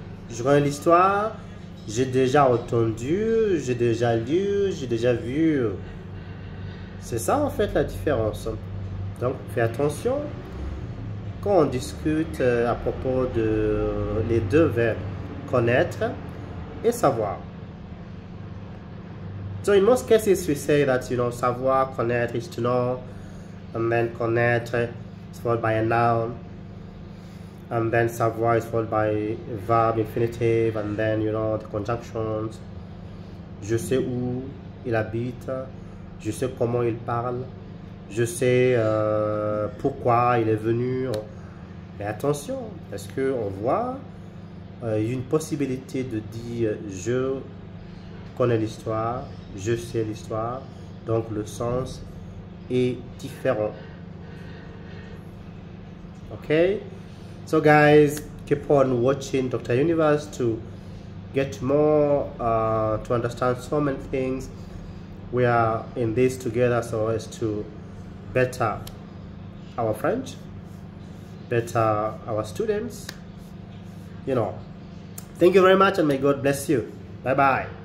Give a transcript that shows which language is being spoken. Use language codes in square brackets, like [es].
[fr] Je connais l'histoire, j'ai déjà entendu, j'ai déjà lu, j'ai déjà vu. C'est ça en fait la différence. Donc, fais attention quand on discute à propos de les deux verbes, connaître et savoir. [en] So in most cases we say that, you know, savoir, connaître is to know, and then connaître is followed by a noun, and then savoir is followed by a verb infinitive, and then, you know, the conjunctions. [fr] Je sais où il habite, je sais comment il parle, je sais pourquoi il est venu. Mais attention, parce qu'on voit une possibilité de dire je connais l'histoire, je sais l'histoire, donc le sens est différent. [en] Okay, so guys, keep on watching Dr. Universe to get more, to understand so many things. We are in this together so as to better our French, better our students, you know. Thank you very much and may God bless you. Bye bye.